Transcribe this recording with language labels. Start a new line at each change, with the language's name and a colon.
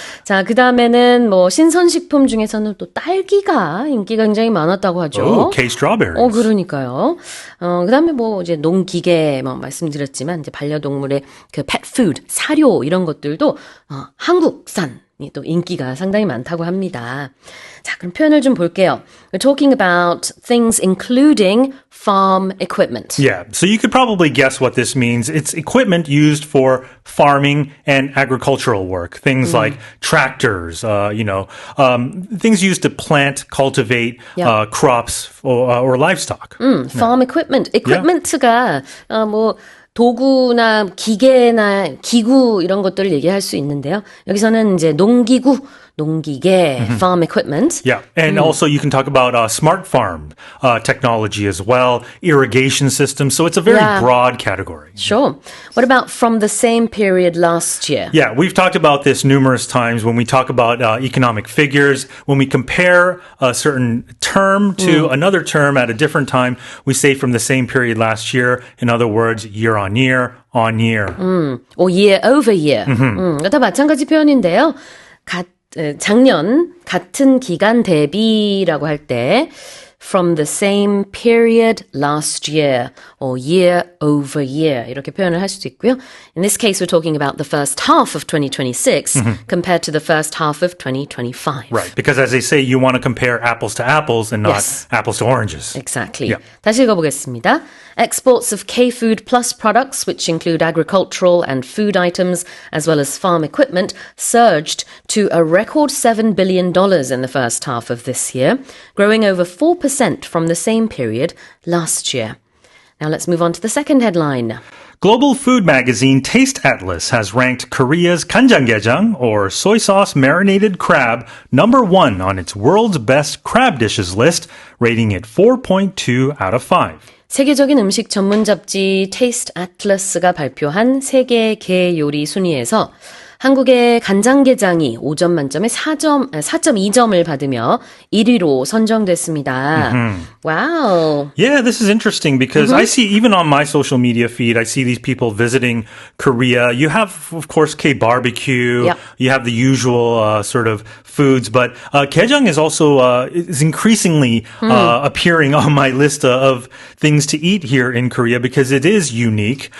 Korean: 자, 그다음에는 뭐 신선식품 중에서는 또 딸기가 인기가 굉장히 많았다고 하죠.
English: Oh, K-strawberries.
Korean: 그러니까요. 그다음에 뭐 이제 농기계 뭐 말씀드렸지만 이제 반려동물의 그 pet food, 사료 이런 것들도 한국산이 또 인기가 상당히 많다고 합니다. 자, 그럼 표현을 좀 볼게요.
English: We're talking about things including farm equipment. Yeah, so you could probably guess what this means. It's equipment used for farming and agricultural work. Things like tractors, things used to plant, cultivate crops or livestock. Farm equipment.
Korean: equipment가 뭐 도구나 기계나 기구 이런 것들을 얘기할 수 있는데요. 여기서는 이제 농기계, farm equipment.
English: Yeah, and also you can talk about smart farm technology as well, irrigation systems. So it's a very broad category. Sure. What about from the same period last year? Yeah, we've talked about this numerous times when we talk about economic figures. When we compare a certain term to another term at a different time, we say from the same period last year. In other words, year on year. or year over year.
Korean: 다 마찬가지 표현인데요. 작년 같은 기간 대비라고 할 때
English: from the same period last year or year over year
Korean: 이렇게 표현을 할 수도 있고요.
English: In this case, we're talking about the first half of 2026 compared to the first half of 2025. Right, because as they say, you want to compare apples to apples and not apples to oranges. Exactly. Yeah.
Korean: 다시 읽어보겠습니다.
English: Exports of K-Food Plus products, which include agricultural and food items, as well as farm equipment, surged to a record $7 billion in the first half of this year, growing over 4% from the same period last year. Now let's move on to the second headline. Global food magazine Taste Atlas has ranked Korea's 간장게장, or soy sauce marinated crab, number 1 on its world's best crab dishes list, rating it 4.2 out of 5.
Korean: 세계적인 음식 전문 잡지 테이스트 애틀러스가 발표한 세계 게 요리 순위에서 한국의 간장게장이 5점 만점에 4.2점을 받으며 1위로 선정됐습니다.
English: Wow. Yeah, this is interesting because I see, even on my social media feed, I see these people visiting Korea. You have, of course, K-barbecue. Yep. You have the usual sort of foods, but gejang is also is increasingly appearing on my list of things to eat here in Korea because it is unique.